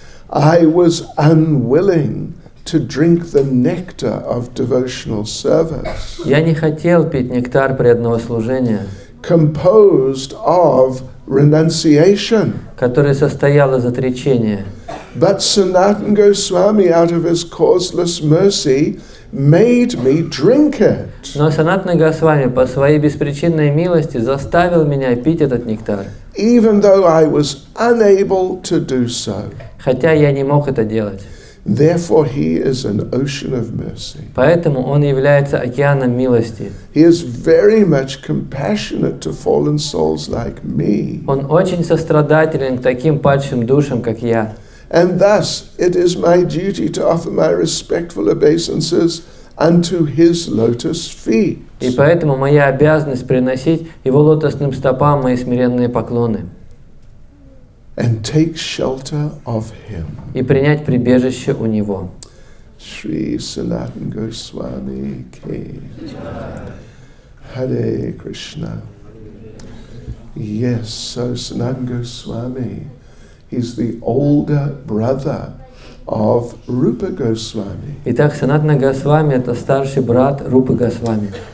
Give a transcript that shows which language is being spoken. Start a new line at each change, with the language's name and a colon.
English: I was unwilling to drink the nectar of devotional service.
Russian: Я не хотел пить нектар преданного служения,
English: Composed of renunciation.
Russian: который состоял из отречения.
English: But Sanatana Goswami, out of his causeless mercy, made me drink it.
Russian: Но Санатана Госвами по своей беспричинной милости заставил меня пить этот нектар,
English: Even though I was unable to do so.
Russian: хотя я не мог это делать.
English: Therefore, he is an ocean of mercy.
Russian: Поэтому он является океаном милости.
English: He is very much compassionate to fallen souls like me.
Russian: Он очень сострадателен к таким падшим душам, как я.
English: And thus, it is my duty to offer my respectful obeisances unto his lotus feet.
Russian: И поэтому моя обязанность приносить его лотосным стопам мои смиренные поклоны
English: And take shelter of him.
Russian: и принять прибежище у него.
Hindi: Shri Sanatana Goswami Ki.
Sanskrit: Hare Krishna.
English: Yes, so Sanatana Goswami, he's the older brother of Rupa Goswami.
Russian: Итак, Санатана Госвами – это старший брат Рупы Госвами.